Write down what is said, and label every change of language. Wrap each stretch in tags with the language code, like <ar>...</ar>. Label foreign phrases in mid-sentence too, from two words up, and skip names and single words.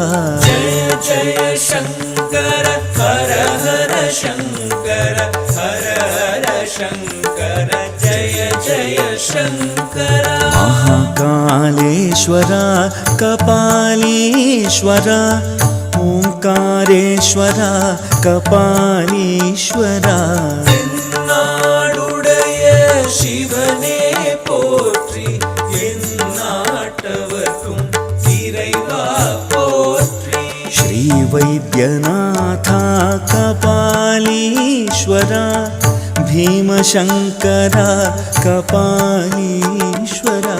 <sa>जय जय शंकर हर हर शंकर हर हर शंकर जय जय शंकर महाकालेश्वरा कपालीश्वरा ओंकारेश्वरा कपालीश्वरा</sa> <ta>நாடுடைய சிவனே போற்றி எந்நாட்டவர்க்கும் இறைவா போற்றி</ta> <sa>श्री वैद्यनाथ कपालीश्वरा भीमशंकरा कपालीश्वरा</sa>